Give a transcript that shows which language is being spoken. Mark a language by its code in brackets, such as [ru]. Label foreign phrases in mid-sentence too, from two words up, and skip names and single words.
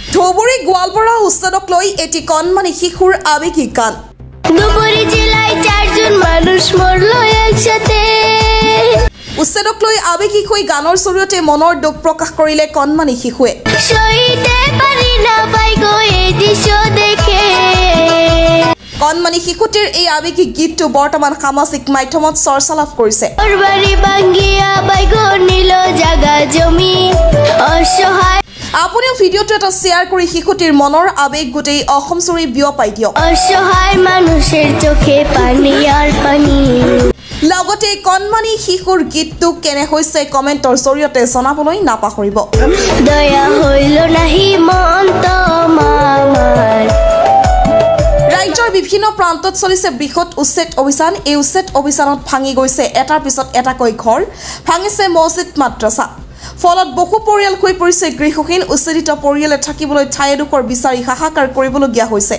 [as] ধুবুৰী গোৱালপাৰা উচ্ছেদক লৈ এটি কণমানি শিশুৰ আৱেগিক গান। [bn] ধুবুৰী জিলায় 4 জন মানুষ মরল একসাথে। [as] উচ্ছেদক লৈ আৱেগিক হৈ গানৰ জৰিয়তে মনৰ দুখ প্ৰকাশ কৰিলে কণমানি শিশুৱে। [bn] সইতে পারি না পাই গো এই দৃশ্য দেখে। [as] কণমানি শিশুটিৰ এই আৱেগিক গীতটো বৰ্তমান সামাজিক মাধ্যমত চৰ্চা লাভ কৰিছে। [bn] বাড়ি ভাঙ্গিয়া বাই গো নিল জাগা জমি অসহায়। [as] আপুনিও ভিডিঅ'টো এটা শ্বেয়াৰ কৰি শিশুটিৰ মনৰ আৱেগ গোটেই অসমজুৰি বিয়পাই দিয়ক। [bn] অসহায় মানুষের চোখে পানি আর পানি। [as] লগতে কণমানি শিশুৰ গীতটো কেনে হৈছে কমেণ্টৰ জৰিয়তে জনাবলৈ নাপাহৰিব। [bn] দয়া হইল নাহি মন তোমার। [as] ৰাজ্যৰ বিভিন্ন প্ৰান্তত চলিছে বৃহৎ উচ্ছেদ অভিযান। এই উচ্ছেদ অভিযানত ভাঙি গৈছে এটাৰ পিছত এটাকৈ ঘৰ, ভাঙিছে মছজিদ মাদ্ৰাছা। ফলত বহু পৰিয়াল হৈ পৰিছে গৃহহীন। উচ্ছেদিত পৰিয়ালে থাকিবলৈ ঠাই এডোখৰ বিচাৰি হাহাকাৰ কৰিবলগীয়া হৈছে।